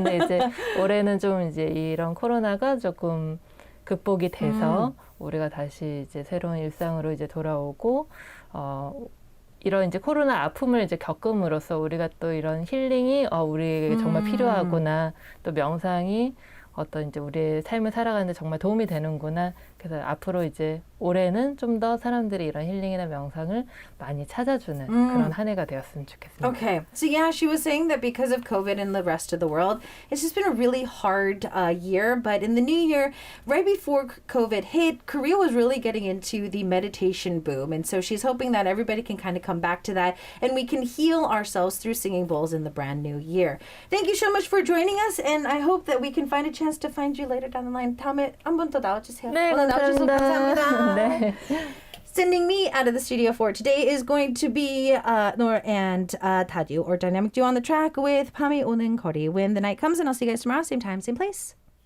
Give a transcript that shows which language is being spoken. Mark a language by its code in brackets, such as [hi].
[ko] 근데 이제 올해는 좀 이제 이런 코로나가 조금 극복이 돼서 우리가 다시 이제 새로운 일상으로 이제 돌아오고 이런 이제 코로나 아픔을 이제 겪음으로써 우리가 또 이런 힐링이 우리에게 정말 필요하구나, 또 명상이 어떤 이제 우리의 삶을 살아가는데 정말 도움이 되는구나. 그래서 앞으로 이제 올해는 좀 더 사람들이 이런 힐링이나 명상을 많이 찾아주는 그런 한 해가 되었으면 좋겠습니다. [en] Okay. So yeah, she was saying that because of COVID and the rest of the world, it's just been a really hard year. But in the new year, right before COVID hit, Korea was really getting into the meditation boom. And so she's hoping that everybody can kind of come back to that and we can heal ourselves through singing bowls in the brand new year. Thank you so much for joining us. And I hope that we can find a chance to find you later down the line. [ko] 다음에 한 번 더 나와주세요. 네, 오늘 나와주셔서 감사합니다. 네. [en] Sending me out of the studio for today is going to be Nor and Tadu, or Dynamic Duo on the track with Pami [ko] 오는 거리. [en] When the night comes, and I'll see you guys tomorrow, same time, same place.